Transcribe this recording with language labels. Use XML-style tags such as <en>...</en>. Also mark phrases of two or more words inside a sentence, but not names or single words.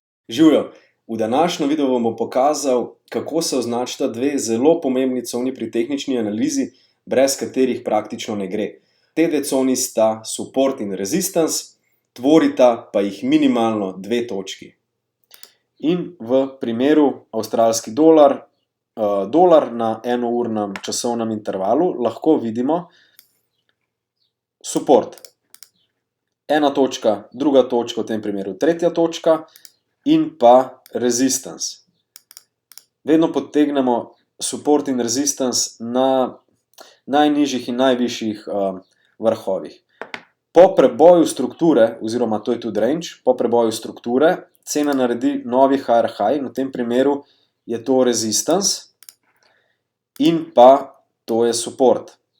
<sl>Živjo, v današnjem videu vam bom pokazal, kako se označita dve zelo pomembni coni pri tehnični analizi, brez katerih praktično ne gre. Te dve coni sta support in resistance, tvorita pa jih minimalno dve točki. In v primeru avstralski dolar, dolar na enournem časovnem intervalu lahko vidimo support. Ena točka, druga točka, v tem primeru tretja točka, in pa resistance. Vedno potegnemo support in resistance na najnižjih in najvišjih vrhovih. Po preboju strukture, oziroma to je tudi range, po preboju strukture, cena naredi novi</sl> <en>higher high,</en> <sl>v tem primeru je to resistance in pa to je support.</sl>